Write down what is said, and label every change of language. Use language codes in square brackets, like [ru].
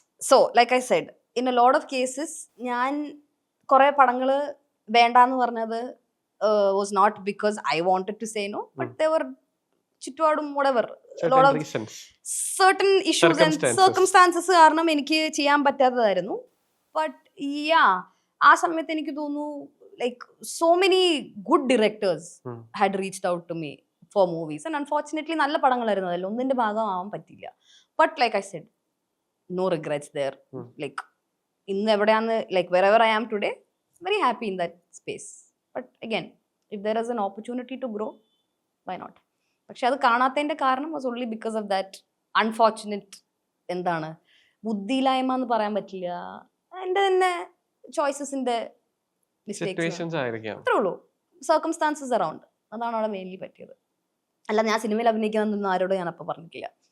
[en] so like I said, in a lot of cases [ml] ഞാൻ കുറെ പടങ്ങൾ വേണ്ടാന്ന് പറഞ്ഞത് [en] was not because I wanted to say no, but they were ചുറ്റുപാടും whatever lot of certain issues and circumstances [ml] കാരണം എനിക്ക് ചെയ്യാൻ പറ്റാത്തതായിരുന്നു. [en] but [ml] ആ സമയത്ത് എനിക്ക് തോന്നുന്നു [en] like so many good directors had reached out to me for movies, and unfortunately [ml] നല്ല പടങ്ങളായിരുന്നു, അതിൽ ഒന്നിന്റെ ഭാഗമാവാൻ പറ്റില്ല. [en] But like I said, no regrets there. Like [ml] ഇന്ന് എവിടെയാന്ന്, [en] like wherever I am today, very happy in that space. But again, if there is an opportunity to grow, why not? [ml] പക്ഷെ അത് കാണാത്തതിന്റെ കാരണം [en] was only because of that unfortunate [ml] എന്താണ് ബുദ്ധിയില്ലായ്മ എന്ന് പറയാൻ പറ്റില്ല, എൻ്റെ തന്നെ ചോയ്സസിന്റെ അത്രേ ഉള്ളൂ, സർക്കംസ്റ്റാൻസസ് അറൗണ്ട്, അതാണ് അവിടെ മെയിൻലി പറ്റിയത്. അല്ല ഞാൻ സിനിമയിൽ അഭിനയിക്കുന്നൊന്നും ആരോടും ഞാൻ അപ്പൊ പറഞ്ഞിട്ടില്ല.